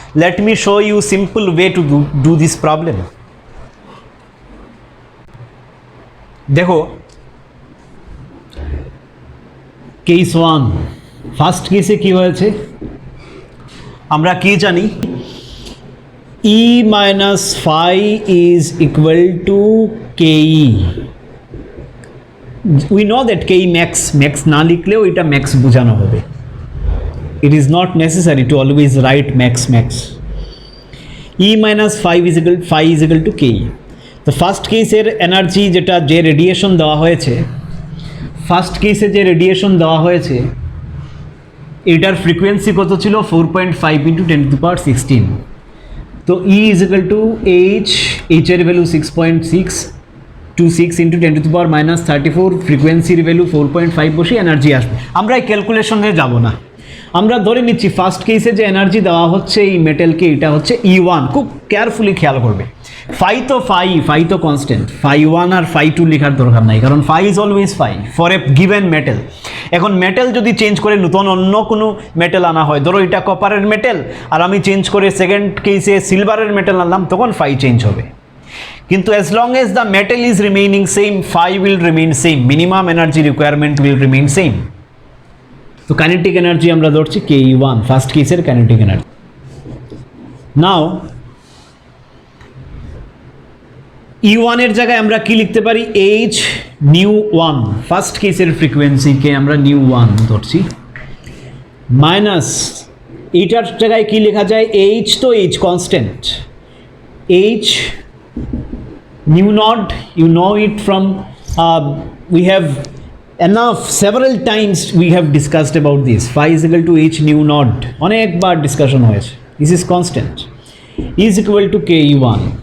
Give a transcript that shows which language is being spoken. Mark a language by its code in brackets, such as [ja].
[en] Let me show you simple way to do this problem. [bn] দেখো case 1 first কেসে কি হয়েছে, আমরা কি জানি, [en] E minus phi is equal to ke. We know that ke max [bn] না লিখলেও এটা max বোঝানো হবে. [en] It is not necessary to always write max. E minus phi is equal to ke. [bn] তো ফার্স্ট কেসের এনার্জি যেটা যে রেডিয়েশন দেওয়া হয়েছে, ফার্স্ট কেসে যে রেডিয়েশন দেওয়া হয়েছে এটার ফ্রিকোয়েন্সি কত ছিল? 4.5 ইন্টু 10⁻16. তো E is equal to H এর ভ্যালু 6.626 ইন্টু 10⁻34, ফ্রিকোয়েন্সির ভ্যালু 4.5 বসে এনার্জি আসবে। আমরা এই ক্যালকুলেশনে যাব না, আমরা ধরে নিচ্ছি ফার্স্ট কেসে যে এনার্জি দেওয়া হচ্ছে এই মেটেলকে, এটা হচ্ছে E1। খুব কেয়ারফুলি খেয়াল করবে, ফাই তো কনস্ট্যান্ট, φ1 আর φ2 লেখার দরকার নাই, কারণ [en] Phi is always phi for a given metal. [bn] এখন মেটেল যদি চেঞ্জ করে নতুন অন্য কোনো মেটেল আনা হয়, ধরো এটা কপারের মেটেল আর আমি চেঞ্জ করে সেকেন্ড কেসে সিলভারের মেটেল আনলাম, তখন ফাই চেঞ্জ হবে। [en] কিন্তু as long as the metal is remaining same, phi will remain same, minimum energy requirement will remain same. [bn] তো কাইনেটিক এনার্জি আমরা ধরছি ke1, ফার্স্ট কেসের কাইনেটিক এনার্জি। নাও E1 এর জায়গায় আমরা কি লিখতে পারি? h nu1, ফার্স্ট কেসের ফ্রিকোয়েন্সিকে আমরা nu1 ধরছি, মাইনাস এটার জায়গায় কি লেখা যায়? [en] h তো h constant, h nu naught, you know it from we have several times we have discussed about this. Phi is equal to h nu naught, [bn] অনেকবার ডিসকাশন হয়েছে। [en] This is constant, is equal to ke1।